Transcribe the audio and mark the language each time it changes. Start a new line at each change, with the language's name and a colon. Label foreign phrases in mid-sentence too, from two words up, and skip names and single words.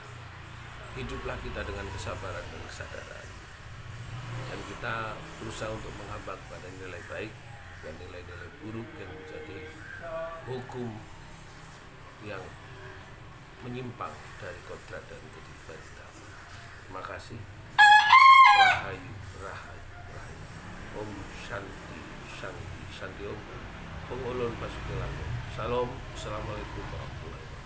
Indonesian: Hiduplah kita dengan kesabaran dan kesadaran, dan kita berusaha untuk menghamba kepada nilai baik dan nilai-nilai buruk yang menjadi hukum yang menyimpang dari kodrat dan ketiban kita. Terima kasih. Rahayu, rahayu, rahayu.
Sanskrit: ॐ शान्तिः शान्तिः शान्तिः ॐ.
Indonesian: Pengulun Basuki Langit. Salam.
Arabic: السلام عليكم ورحمة الله وبركاته.